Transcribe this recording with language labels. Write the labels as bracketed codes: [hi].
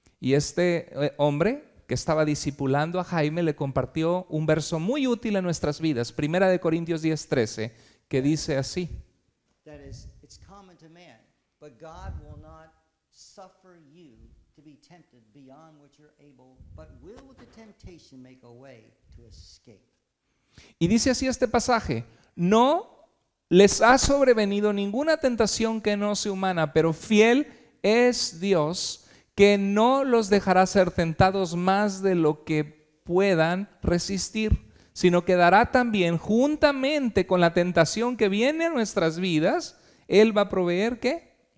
[es] Y este hombre que estaba discipulando a Jaime le compartió un verso muy útil en nuestras vidas, 1 Corintios 10:13, que dice así: [en] That is, it's common to man, but God will not suffer you to be tempted beyond what you're able, but will with the temptation make a way to escape. [es] Y dice así este pasaje: no les ha sobrevenido ninguna tentación que no sea humana, pero fiel es Dios, que no los dejará ser tentados más de lo que puedan resistir, sino que dará también juntamente con la tentación que viene a nuestras vidas, Él va a proveer ¿qué?